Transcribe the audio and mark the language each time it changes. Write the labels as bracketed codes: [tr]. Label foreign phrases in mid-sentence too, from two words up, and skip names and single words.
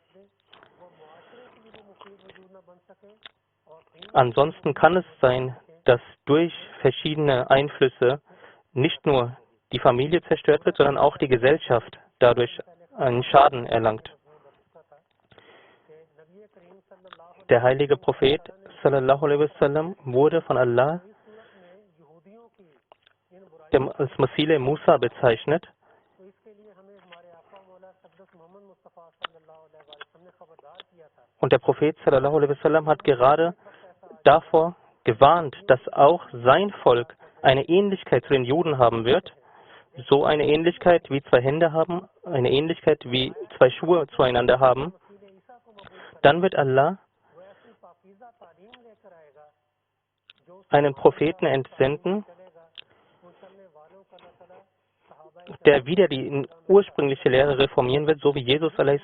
[de] Ansonsten kann es sein, dass durch verschiedene Einflüsse nicht nur die Familie zerstört wird, sondern auch die Gesellschaft dadurch einen Schaden erlangt. Der heilige Prophet [ar] sallallahu alaihi wasallam [de] wurde von Allah als Masile Musa bezeichnet. Und der Prophet [ar] sallallahu alaihi wasallam [de] hat gerade davor gewarnt, dass auch sein Volk eine Ähnlichkeit zu den Juden haben wird. So eine Ähnlichkeit wie zwei Hände haben, eine Ähnlichkeit wie zwei Schuhe zueinander haben. Dann wird Allah einen Propheten entsenden, der wieder die ursprüngliche Lehre reformieren wird, so wie Jesus a.s.